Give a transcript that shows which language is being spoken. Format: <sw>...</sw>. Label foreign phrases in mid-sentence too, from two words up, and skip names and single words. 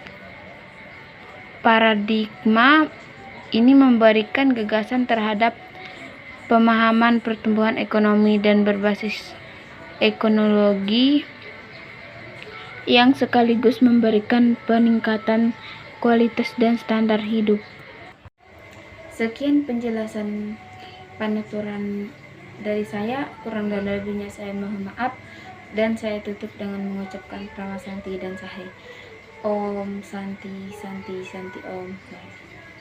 <id>Paradigma ini memberikan gagasan terhadap pemahaman pertumbuhan ekonomi dan berbasis ekonologi yang sekaligus memberikan peningkatan kualitas dan standar hidup. Sekian penjelasan Panaturan dari saya, kurang dan lebihnya saya mohon maaf, dan saya tutup dengan mengucapkan Prama Santi dan Sahe.</id> <sa>Om Santi Santi Santi Om.</sa>